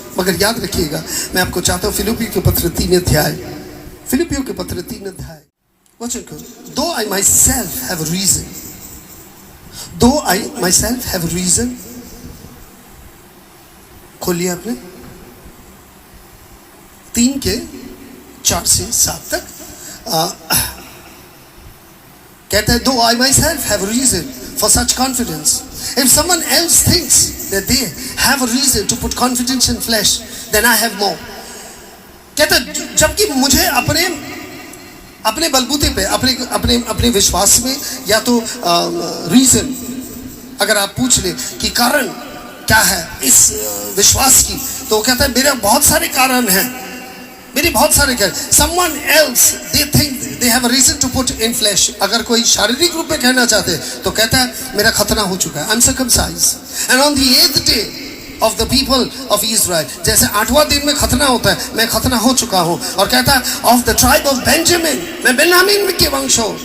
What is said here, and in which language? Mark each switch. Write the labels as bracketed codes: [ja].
[hi] मगर याद रखिएगा, मैं आपको चाहता हूं फिलिपियों के पत्र 3 अध्याय, फिलिपियों के पत्र 3 अध्याय वचन को, [en] though I myself have reason, [hi] दो आई माई सेल्फ हैव रीजन, खोल लिया आपने, 3 के 4 से 7 तक। कहता है [en] Though I myself have reason for such confidence. If someone else thinks that they have a reason to put confidence in flesh, then I have more. [hi] कहता जबकि मुझे अपने बलबूते पे, अपने विश्वास में, या तो रीजन अगर आप पूछ ले कि कारण क्या है इस विश्वास की, तो कहता है मेरे बहुत सारे कारण हैं, मेरे बहुत सारे कारण। [en] Someone else they think they have a reason to put in flesh. [hi] अगर कोई शारीरिक रूप में कहना चाहते हैं तो कहता है मेरा खतना हो चुका है, [en] I'm circumcised and on the 8th day of the people of Israel, [hi] जैसे 8वां दिन में खतना होता है, मैं खतना हो चुका हूं। और कहता है [en] of the tribe of Benjamin, [hi] मैं बेन्यामीन के वंश हूं।